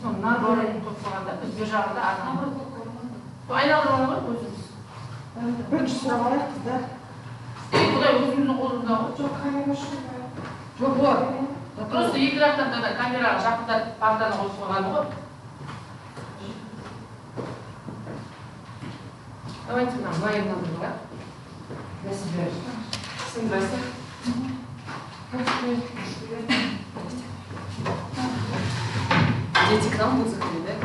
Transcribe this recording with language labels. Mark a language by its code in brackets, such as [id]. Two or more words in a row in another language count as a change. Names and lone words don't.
[kk] Соны наоборот қойып қойғанда, біз бер жағында айналдырып алуға өзіміз. Бірінші сұрап алайық қыздар. Құдай өзіміздің қолымызда ғой. Жоқ, камера ашылмаған. Жоқ, вот. Просто екі жақтан да камераға жақындатып партаны қойып қойғаны ғой. [ru] Давайте нам вдвоем надо, да? Я себе. Всем здрасте. Дети к нам будут заходить, да?